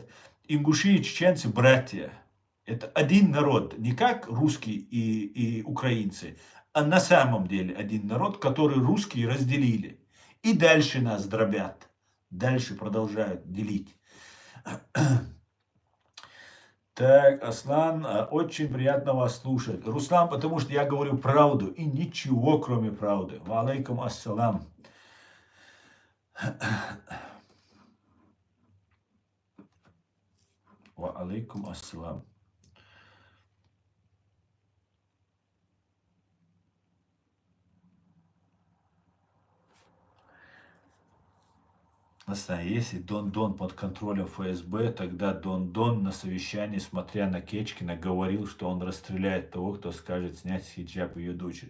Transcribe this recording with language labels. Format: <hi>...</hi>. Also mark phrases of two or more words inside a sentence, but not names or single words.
<ru>Ингуши и чеченцы братья. Это один народ, не как русские и украинцы, а на самом деле один народ, который русские разделили. И дальше нас дробят, дальше продолжают делить. Так, Аслан, очень приятно вас слушать. Руслан, потому что я говорю правду и ничего, кроме правды.</ru> <ar>وعليكم السلام. وعليكم السلام.</ar> <ru>Если Дон под контролем ФСБ, тогда Дон на совещании, смотря на Кечкина, говорил, что он расстреляет того, кто скажет снять хиджаб ее дочери.</ru>